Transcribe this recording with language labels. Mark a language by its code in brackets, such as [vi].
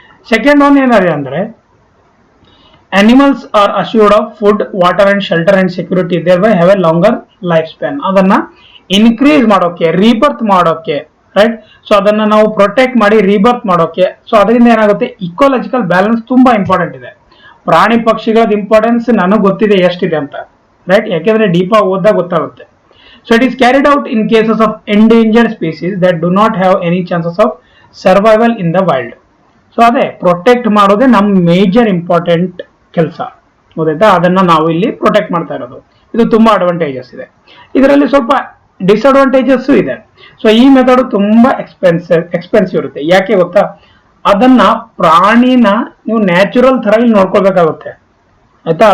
[en] second one [kn] ಏನಾದ್ರೆ ಅಂದ್ರೆ [en] Animals are assured of food, water and shelter and security, thereby have a longer life span. [kn] ಅದನ್ನ increase ಮಾಡೋಕೆ, rebirth ಮಾಡೋಕೆ, right. So ಅದನ್ನ ನಾವು protect ಮಾಡಿ ರೀಬರ್ತ್ ಮಾಡೋಕೆ. ಸೊ ಅದರಿಂದ ಏನಾಗುತ್ತೆ, ಇಕೋಲಾಜಿಕಲ್ ಬ್ಯಾಲೆನ್ಸ್ ತುಂಬಾ ಇಂಪಾರ್ಟೆಂಟ್ ಇದೆ. ಪ್ರಾಣಿ ಪಕ್ಷಿಗಳದ ಇಂಪಾರ್ಟೆನ್ಸ್ ನನಗೆ ಗೊತ್ತಿದೆ ಎಷ್ಟಿದೆ ಅಂತ, ರೈಟ್. ಯಾಕೆಂದ್ರೆ ಡೀಪ್ ಓದ್ದಾಗ ಗೊತ್ತಾಗುತ್ತೆ. [en] So it is carried out in cases of endangered species that do not have any chances of survival in the wild. [kn] So ಅದೇ ಪ್ರೊಟೆಕ್ಟ್ ಮಾಡೋದೇ ನಮ್ ಮೇಜರ್ ಇಂಪಾರ್ಟೆಂಟ್ ಕೆಲಸ, ಗೊತ್ತಾಯ್ತಾ. ಅದನ್ನ ನಾವು ಇಲ್ಲಿ ಪ್ರೊಟೆಕ್ಟ್ ಮಾಡ್ತಾ ಇರೋದು. ಇದು ತುಂಬಾ ಅಡ್ವಾಂಟೇಜಸ್ ಇದೆ. ಇದರಲ್ಲಿ ಸ್ವಲ್ಪ ಡಿಸ್ಅಡ್ವಾಂಟೇಜಸ್ ಇದೆ. ಸೊ ಈ ಮೆಥಡ್ ತುಂಬಾ ಎಕ್ಸ್ಪೆನ್ಸಿವ್ ಇರುತ್ತೆ. ಯಾಕೆ ಗೊತ್ತಾ, ಅದನ್ನ ಪ್ರಾಣಿನ ನೀವು ನ್ಯಾಚುರಲ್ ತರ ಇಲ್ಲಿ ನೋಡ್ಕೊಳ್ಬೇಕಾಗುತ್ತೆ, ಆಯ್ತಾ.